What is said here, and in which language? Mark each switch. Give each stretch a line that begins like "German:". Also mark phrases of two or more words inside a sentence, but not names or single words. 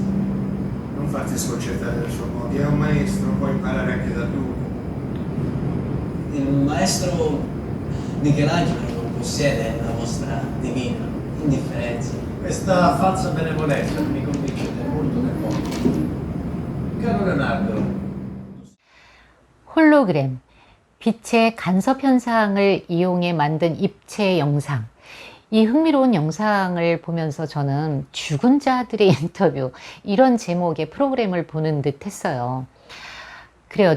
Italian: Non farti sconcertare dai suoi modi, è un maestro, puoi imparare anche da lui. Il maestro Michelangelo non possiede la vostra divina indifferenza. Questa falsa benevolenza mi convince molto del mondo. Caro Leonardo,
Korean: 홀로그램, 빛의 간섭 현상을 이용해 만든 입체 영상. 이 흥미로운 영상을 보면서 저는 죽은 자들의 인터뷰, 이런 제목의 프로그램을 보는 듯 했어요. 그래요.